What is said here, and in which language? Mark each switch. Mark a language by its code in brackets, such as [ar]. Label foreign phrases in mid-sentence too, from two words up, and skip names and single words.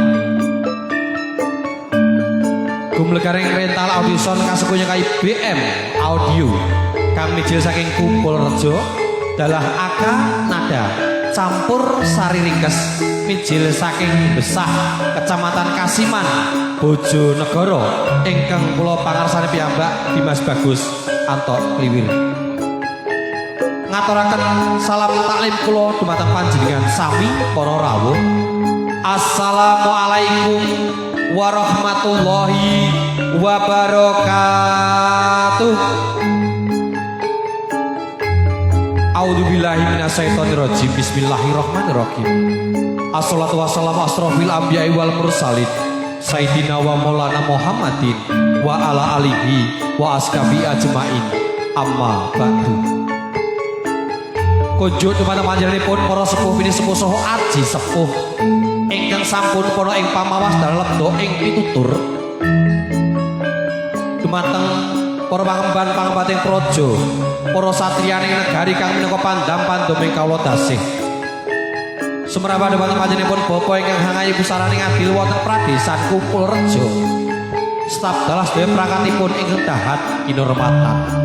[jv] gumlegaring rental audison kasukunya KIBM audio kang mijil saking Kumpul Rejo dalah aka nada campur sari ringkes mijil saking Besah Kecamatan Kasiman Bojonegoro ingkang kula pangarsani piyambak Dimas Bagus Anto Kliwir ngaturaken salam taklim kula dumateng panjenengan sami para rawuh. [ar] السلام عليكم ورحمة الله وبركاته. أعوذ بالله من الشيطان الرجيم. بسم الله الرحمن الرحيم. والصلاة والسلام على أشرف الأنبياء والمرسلين سيدنا ومولانا محمد وعلى آله وأصحابه أجمعين أما بعد. [jv] Kunjuk dumateng panjenenganipun para sepuh bini sepuh saha aji sepuh ingkang sampun para ing pamawas dalem do ing pitutur dumateng para pangemban-pangembating praja para satriyaning negari kang minangka pandam pandhoming kawula tasih sumrambah dumateng panjenenganipun bapa ingkang hangayu pusaraning adil wonten pradesan Kumpul Rejo staf dalah sedaya prangkatipun ingkang dahat kinurmatan